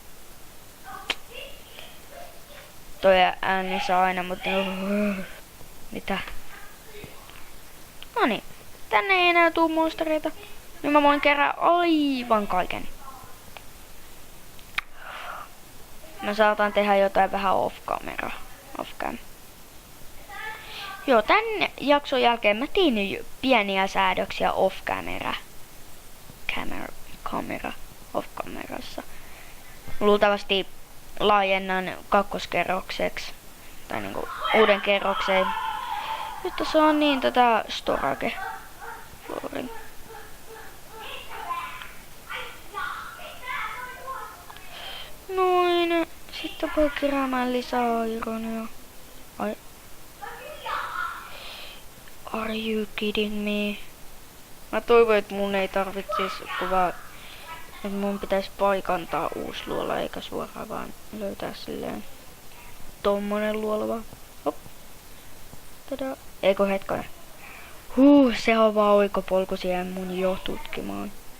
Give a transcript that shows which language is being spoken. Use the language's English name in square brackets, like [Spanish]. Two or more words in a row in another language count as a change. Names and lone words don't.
[Finnish] Toi ääni saa aina, mutta... Mitä? Noniin. Tänne ei enää tuu monstereita. Nyt mä voin kerää aivan kaiken. Mä saatan tehdä jotain vähän off-camera. Off-cam. Joo, tän jakson jälkeen mä tein pieniä säädöksiä off-camera. Kamera. Off-kamerassa. Luultavasti laajennan kakkoskerrokseksi. Tai niinku uuden kerrokseen. Jotta saa niin tätä storage. Flooring. Noin. Sitten voi keräämään lisää ironia. Ai. [English] Are you kidding me? [Finnish] Mä toivon, että mun ei tarvitsisi kuvaa, että mun pitäisi paikantaa uusi luola, eikä suoraan vaan löytää silleen tommonen luola vaan. Hop. Tada. Eikö hetkonen? Se on vaan oikopolku siihen mun jo tutkimaan.